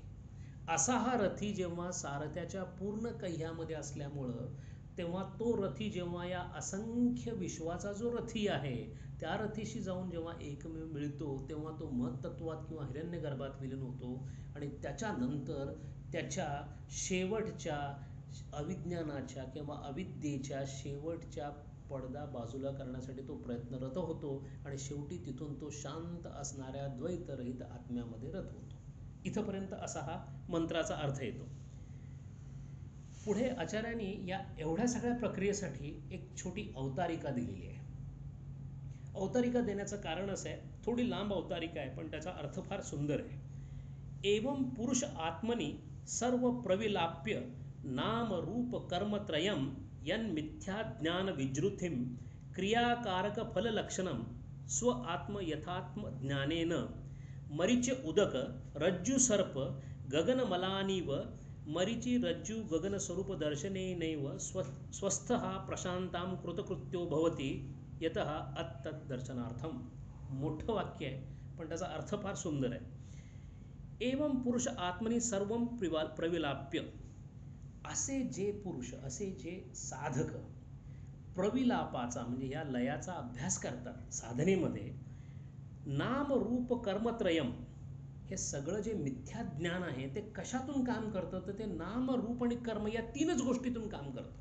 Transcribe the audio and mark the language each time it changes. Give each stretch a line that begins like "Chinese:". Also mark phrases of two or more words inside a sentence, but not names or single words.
Marathi: असा हा रथी जेव्हा सारथ्याच्या पूर्ण कह्यामध्ये असल्यामुळं, तेव्हा तो रथी जेव्हा या असंख्य विश्वाचा जो रथी आहे त्या रथीशी जाऊन जेव्हा एकमेव मिळतो, तेव्हा तो महत्त्वात किंवा हिरण्यगर्भात विलीन होतो आणि त्याच्यानंतर त्याच्या शेवटच्या अविज्ञानाच्या किंवा अविद्येच्या शेवटच्या पडदा बाजूला करण्यासाठी तो प्रयत्नरत होतो आणि शेवटी तिथून तो शांत असणाऱ्या द्वैतरहित आत्म्यामध्ये रत होतो. इथपर्यंत असा हा मंत्राचा अर्थ येतो. पुढे आचार्यांनी या एवढ्या सगळ्या प्रक्रियेसाठी एक छोटी अवतारिका दिलेली आहे. अवतारिका देण्याचं कारण असं आहे, थोडी लांब अवतारिका आहे पण त्याचा अर्थ फार सुंदर आहे.
Sanskrit: एवं पुरुष आत्मनि सर्व प्रविलाप्य नाम रूप कर्मत्रयम यन्मिथ्या ज्ञान विजृथिम क्रियाकारक फललक्षणम स्व आत्म यथात्म ज्ञानेन मरीच उदक रज्जु सर्प गगनमलानीव मरीचि रज्जु गगन स्वरूप दर्शनेनैव स्वस्थः प्रशांतां कृतकृत्यो भवति यतः अत्तत् दर्शनार्थम.
Marathi: मोठं वाक्य आहे पण त्याचा अर्थ फार सुंदर आहे.
Sanskrit: एवं पुरुष आत्मनि सर्वं प्रविलाप्य,
Marathi: असे जे पुरुष, असे जे साधक प्रविलापाचा म्हणजे या लयाचा अभ्यास करतात साधनेमध्ये,
Sanskrit: नाम रूप कर्मत्रयम,
Marathi: हे सगळं जे मिथ्या ज्ञान आहे ते कशातून काम करतं तर ते नाम रूप आणि कर्म या तीनच गोष्टीतून काम करतं.